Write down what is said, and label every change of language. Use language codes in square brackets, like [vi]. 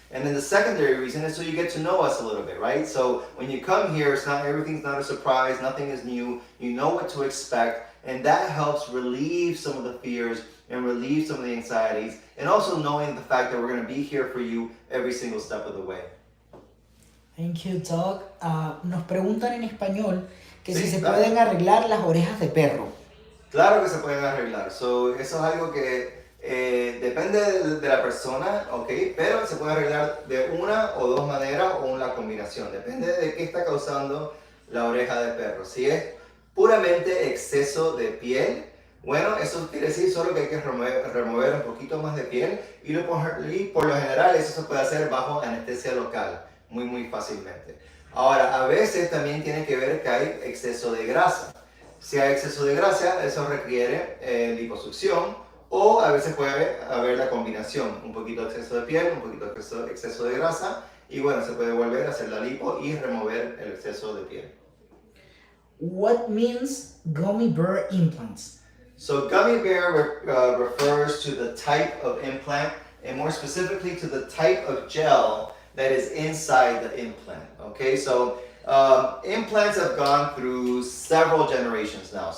[en] And then the secondary reason is so you get to know us a little bit, right? So when you come here, everything's not a surprise, nothing is new, you know what to expect, and that helps relieve some of the fears and relieve some of the anxieties, and also knowing the fact that we're going to be here for you every single step of the way. Thank you, Doc. [es] Nos preguntan en español que si se pueden arreglar las orejas de perro. Claro que se pueden arreglar. So, eso es algo que depende de la persona, ¿ok? Pero se puede arreglar de una o dos maneras o una combinación. Depende de qué está causando la oreja de perro. Si es puramente exceso de piel, bueno, eso quiere decir solo que hay que remover un poquito más de piel y por lo general eso se puede hacer bajo anestesia local, muy fácilmente. Ahora, a veces también tiene que ver que hay exceso de grasa. Si hay exceso de grasa, eso requiere liposucción, o a veces puede haber la combinación, un poquito de exceso de piel, un poquito de exceso de grasa, y bueno, se puede volver a hacer la lipo y remover el exceso de piel. [en] What means gummy bear implants? So gummy bear refers to the type of implant, and more specifically to the type of gel that is inside the implant. Okay, so implants have gone through several generations now.